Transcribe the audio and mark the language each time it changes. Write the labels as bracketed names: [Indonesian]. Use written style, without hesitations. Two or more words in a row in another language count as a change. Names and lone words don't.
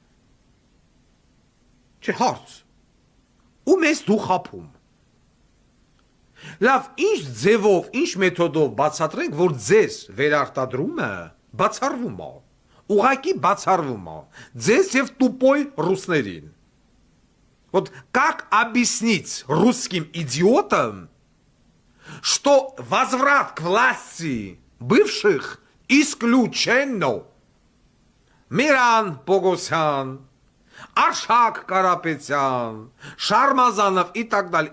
[Armenian] Չէ, հարց։ Ում ես դու խափում։ Լավ, ինչ ձևով, ինչ մեթոդով բացատրենք, որ ձեզ վերարտադրումը բացառվում է, ուղղակի бацарվում է, ձեզ եւ тупой русներին։ [Russian] Вот как объяснить русским идиотам, что возврат к власти бывших исключено? Миран Погосян, Аршак Карапетян, Шармазанов и так далее.